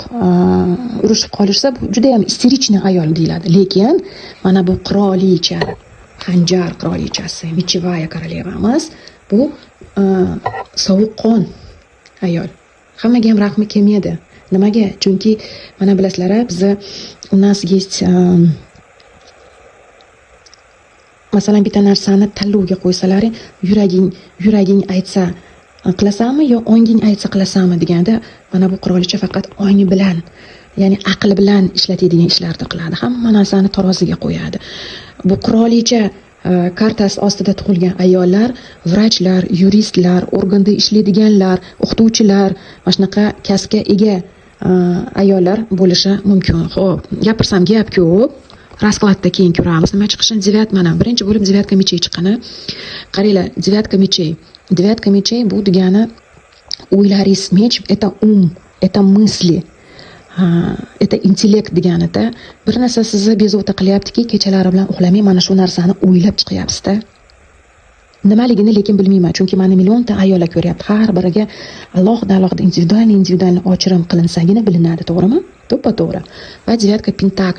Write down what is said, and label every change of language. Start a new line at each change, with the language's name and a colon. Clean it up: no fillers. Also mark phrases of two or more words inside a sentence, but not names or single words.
Uzbek: Urushib qolishsa, bu juda ham isterichniy ayol deyiladi. Lekin mana bu qirolicha, xanjar qirolichasi,
Russian: мечевая королевамиз,
Uzbek: bu sovuqqon ayol. Hammaga ham rahmi kelmaydi. Nimaga? Chunki mana bilasizlar, bizni u
Russian: нас есть
Uzbek: masalan bitta narsani tanlovga qo'ysalaring, yuraging aytsa qilasanmi yo onging aytsa qilasanmi deganda, mana bu qirolicha faqat ongi bilan, ya'ni aqli bilan ishlatadigan ishlarni qiladi. Hamma narsani taroziga qo'yadi. Bu qirolicha kartasi ostida tug'ilgan ayollar, vrachlar, yuristlar, organda ishlaydiganlar, o'qituvchilar, mana shunaqa kasbga ega ayollar bo'lishi mumkin. Xo'p, gapirsam gap ko'p. Raskladda keyin ko'ramiz nima chiqishini. Mana birinchi bo'lib
Russian: девятка мечей
Uzbek: chiqqani. Qaranglar,
Russian: девятка мечей.
Uzbek: Девятка mechey bu degani o'ylaringiz,
Russian: меч это ум, это мысли.
Uzbek: Это intellekt deganida. Bir narsa sizni bezovta qilyaptiki, kechalari bilan uxlamay mana shu narsani o'ylab chiqyapsiz-da. Nimaligini lekin bilmayman, chunki meni millionta ayollar ko'ryapti. Har biriga alohida individual ochirim qilinsagina bilinadi, to'g'rimi? To'ppa-to'g'ri. Va
Russian: девятка пентакли.